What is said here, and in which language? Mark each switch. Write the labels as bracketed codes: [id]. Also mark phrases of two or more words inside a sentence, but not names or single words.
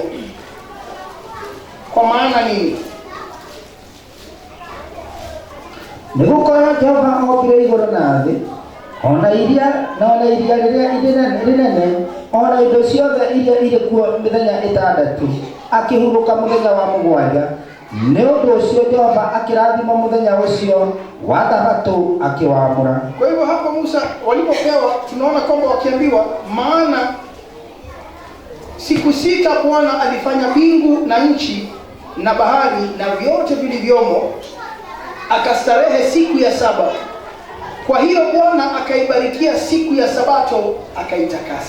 [sw] Kwa maana nini? [ki] Nĩgũkorwo Jehova ombire igũrũ na thĩ, ona iria rĩrĩa inene, ona indo ciothe iria irĩ kuo mĩthenya 6, akĩhurũka mũthenya wa mũgwanja. Nĩ ũndũ ũcio Jehova akĩrathima mũthenya ũcio wa Thabato akiwaamũra. [sw] Kwa hivyo hapa Musa walipopewa, tunaona kwamba wakiambiwa, maana siku 6 Bwana alifanya mbingu na nchi na bahari na vyote vilivyomo, akastarehe siku ya 7. Kwa hiyo Bwana akaibarikia siku ya Sabato akaitakasa.